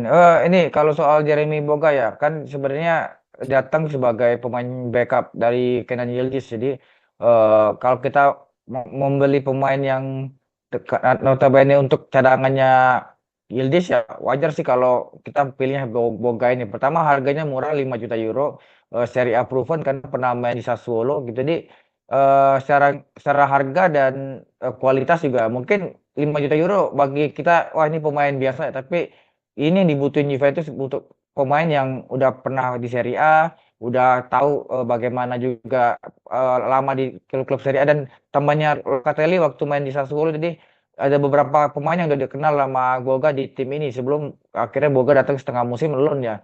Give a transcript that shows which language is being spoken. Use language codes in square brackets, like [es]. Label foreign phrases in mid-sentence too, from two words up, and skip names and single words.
[id] Ini kalau soal Jeremy Boga ya, kan sebenarnya datang sebagai pemain backup dari Kenan Yildiz. Jadi kalau kita membeli pemain yang notabene untuk cadangannya Yildiz ya, wajar sih kalau kita pilihnya Boga ini. Pertama harganya murah 5 juta euro. Serie A proven karena pernah main di Sassuolo gitu. Jadi secara harga dan kualitas juga mungkin 5 juta euro bagi kita, wah ini pemain biasa, tapi ini yang dibutuhin Juventus untuk pemain yang udah pernah di Serie A, udah tahu bagaimana juga lama di klub-klub Serie A, dan tambahnya Locatelli waktu main di Sassuolo, jadi ada beberapa pemain yang udah dikenal sama Boga di tim ini sebelum akhirnya Boga datang setengah musim loan ya.